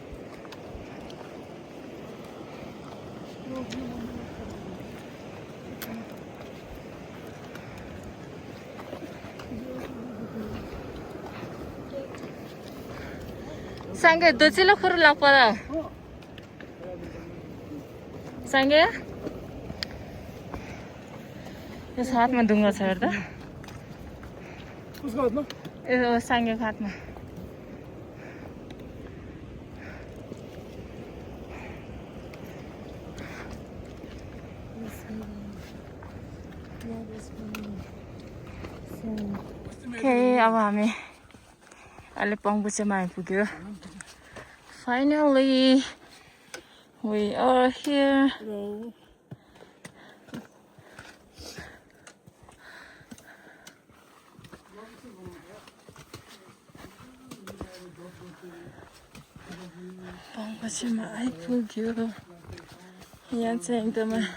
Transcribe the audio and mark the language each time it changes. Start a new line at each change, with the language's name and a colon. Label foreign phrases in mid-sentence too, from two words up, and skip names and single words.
Sherpa: Sange, dojilo khuru lakpara. Sange?
Nepali: Yas हातमा ढुङ्गा छ हेर्दा उसको हातमा यो साङ्गेको हातमा अब हामी अहिले पङ्बुचेमा आइपुग्यो
English: Finally we are here.
Nepali: पङ्बुचेमा आइपुग्यो यहाँ चाहिँ एकदमै